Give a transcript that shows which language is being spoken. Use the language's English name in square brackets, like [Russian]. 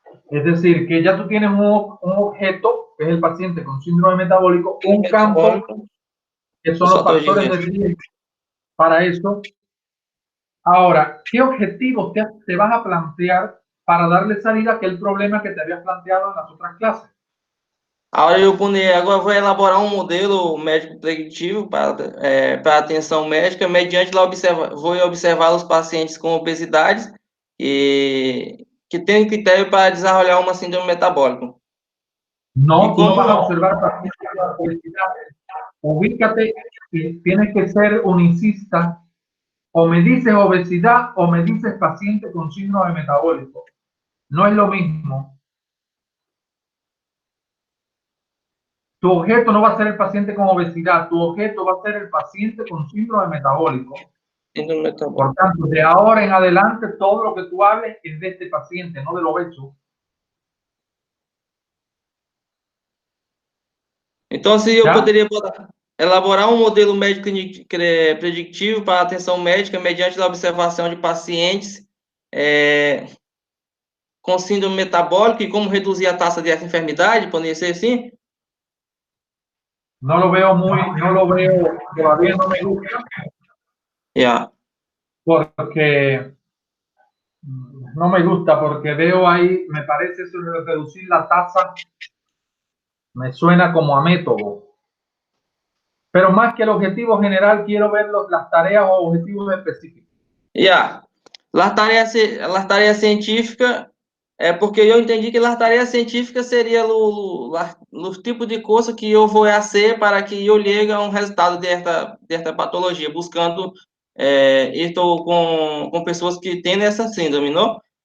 [Spanish] Es decir, que ya tú tienes un objeto, que es el paciente con síndrome metabólico, un campo, que son los factores de riesgo para eso. Ahora, ¿qué objetivos te vas a plantear para darle salida a aquel problema que te habías planteado en las otras clases? [Portuguese] Agora vou elaborar um modelo médico preditivo para atenção médica, mediante vou observar os pacientes com obesidade e que têm critério para desenvolver uma síndrome metabólica. [Spanish] No, tú no vas a observar pacientes con obesidad. Ubícate y tienes que ser unicista. O me dices obesidad o me dices paciente con síndrome metabólico. No es lo mismo. Tu objeto no va a ser el paciente con obesidad, tu objeto va a ser el paciente con síndrome metabólico. Por tanto, de ahora en adelante, todo lo que tú hables es de este paciente, no del obeso. [Portuguese] Então, se eu poderia elaborar um modelo médico predictivo para atenção médica mediante a observação de pacientes com síndrome metabólica e como reduzir a taxa dessa enfermidade, poderia ser assim? [Spanish] No lo veo todavía no me gusta. Yeah. Porque no me gusta, porque veo ahí, me parece eso de reducir la tasa, me suena como a método. Pero más que el objetivo general, quiero ver las tareas o objetivos específicos. Las tareas científicas, [Portuguese] porque eu entendi que as tarefas científicas seria os tipos de coisa que eu vou fazer para que eu chegue a um resultado desta patologia, buscando estou com pessoas que têm essa síndrome, não?